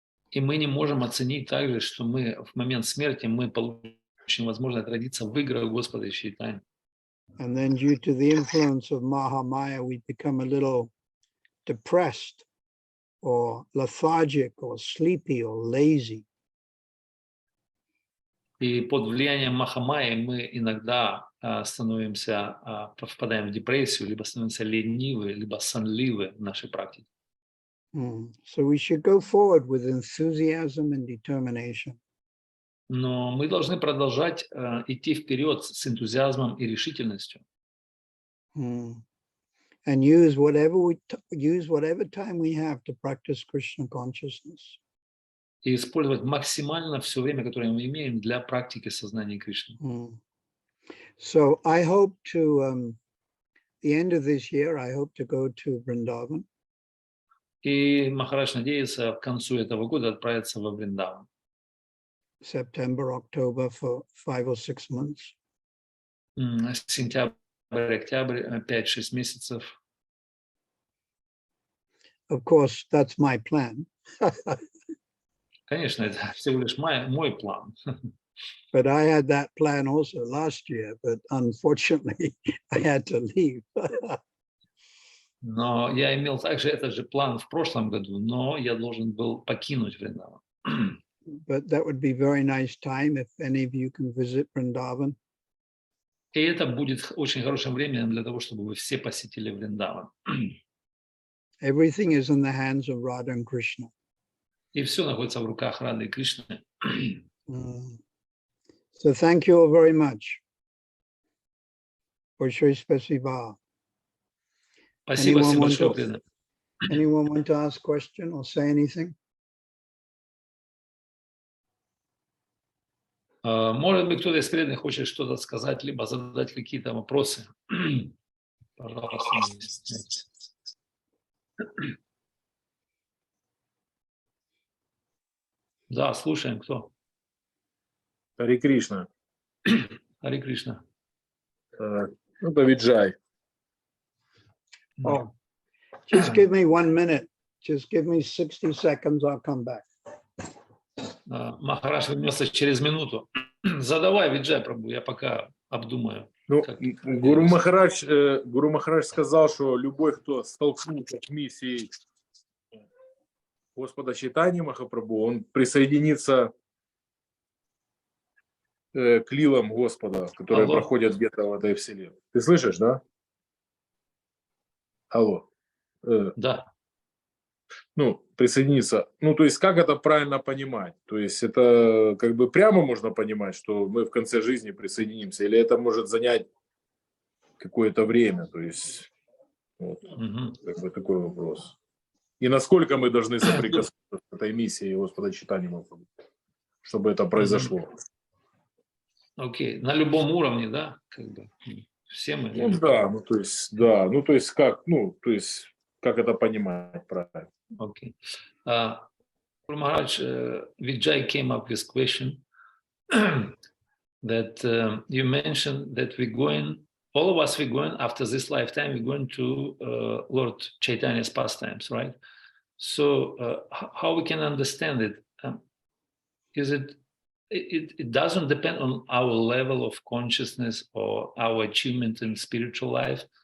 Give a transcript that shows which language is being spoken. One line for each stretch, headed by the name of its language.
Russian: И мы не можем оценить также, что мы в момент смерти мы получим возможность родиться в играх Господа и Чайтани.
English: And then due to the influence of Mahamaya, we become a little depressed or lethargic or sleepy or lazy.
Russian: И под влиянием Махамайи мы иногда впадаем в депрессию, либо становимся ленивы, либо сонливы в нашей практике.
English: So we should go forward with enthusiasm and determination.
Russian: Но мы должны продолжать идти вперед с энтузиазмом и решительностью.
English: And use whatever time we have to practice Krishna consciousness.
Russian: И использовать максимально все время, которое мы имеем для практики сознания Кришны.
English: So I hope to, the end of this year, I hope to go to Vrindavan.
Russian: И Махарадж надеется к концу этого года отправиться во Вриндаван.
English: September, October for 5 or 6 months.
Russian: Сентябрь, октябрь, 5-6 месяцев.
English: Of course, that's my plan.
Russian: Конечно, это всего лишь мой план.
English: But I had that plan also last year, but unfortunately I had to leave.
Russian: Но я имел также этот же план в прошлом году, но я должен был покинуть Вриндаван.
English: But that would be very nice time if any of you can visit Vrindavan.
Russian: И это будет очень хорошим временем для того, чтобы вы все посетили Вриндаван.
English: Everything is in the hands of Radha and Krishna.
Russian: И все находится в руках Рады и Кришны.
English: So thank you all very much.
Russian: Большое спасибо. Спасибо всем большое, преданным.
English: Anyone want to ask a question or say anything?
Russian: Может быть, кто-то из преданных хочет что-то сказать, либо задать какие-то вопросы. Пожалуйста, не стесняйтесь. Да, слушаем, кто? Хари Кришна. Хари Кришна. Это Виджай.
English: Oh, just give me 1 minute. Just give me 60 seconds, I'll come back.
Russian: Махарадж вернется через минуту. Задавай, Виджай, Прабху, я пока обдумаю. Ну, Гуру Махарадж сказал, что любой, кто столкнулся с миссией Господа Чайтаньи Махапрабху, он присоединится к лилам Господа, которые проходят где-то в этой вселенной. Ты слышишь, да? Алло. Да. Ну, присоединиться. Ну, то есть, как это правильно понимать? То есть, это как бы прямо можно понимать, что мы в конце жизни присоединимся, или это может занять какое-то время? То есть, вот, как бы такой вопрос. И насколько мы должны соприкоснуться с этой миссией Господа Чайтаньи Махапрабху, чтобы это произошло? Окей. На любом уровне, да? Как бы все мы. Ну, да, ну, то есть, да. Ну, то есть, как, ну, то есть, как это понимать правильно?
English: Okay. Guru Maharaj, Vijay came up with this question that you mentioned that we're going, all of us, we're going after this lifetime, we're going to Lord Chaitanya's pastimes, right? So how we can understand it? Is it doesn't depend on our level of consciousness or our achievement in spiritual life.